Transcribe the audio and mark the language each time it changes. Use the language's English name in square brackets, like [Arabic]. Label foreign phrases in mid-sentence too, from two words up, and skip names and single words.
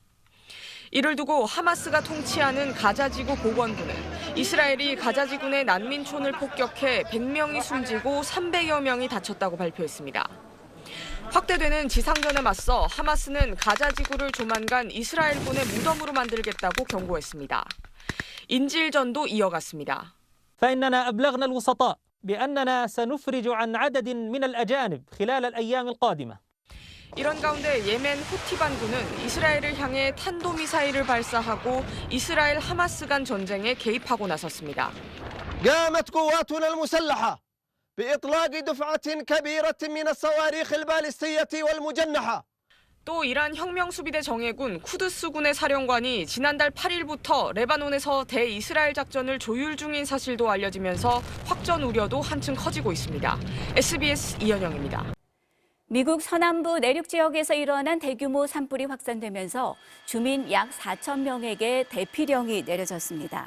[Korean] 이를 두고 하마스가 통치하는 가자지구 보건부는 이스라엘이 가자지구 내 난민촌을 폭격해 100명이 숨지고 300여 명이 다쳤다고 발표했습니다. 확대되는 지상전에 맞서 하마스는 가자지구를 조만간 이스라엘군의 무덤으로 만들겠다고 경고했습니다. 인질전도 이어갔습니다. [Arabic] فإننا أبلغنا الوسطاء بأننا سنفرج عن عدد من الأجانب خلال الأيام القادمة. [Korean] 이런 가운데 예멘 후티 반군은 이스라엘을 향해 탄도미사일을 발사하고 이스라엘 하마스 간 전쟁에 개입하고 나섰습니다. [Arabic] قامت قواتنا المسلحة بإطلاق دفعة كبيرة من الصواريخ البالستية والمجنحة. [Korean] 또 이란 혁명수비대 정예군 쿠드스군의 사령관이 지난달 8일부터 레바논에서 대이스라엘 작전을 조율 중인 사실도 알려지면서 확전 우려도 한층 커지고 있습니다. SBS 이현영입니다. 미국 서남부 내륙 지역에서 일어난 대규모 산불이 확산되면서 주민 약 4천 명에게 대피령이 내려졌습니다.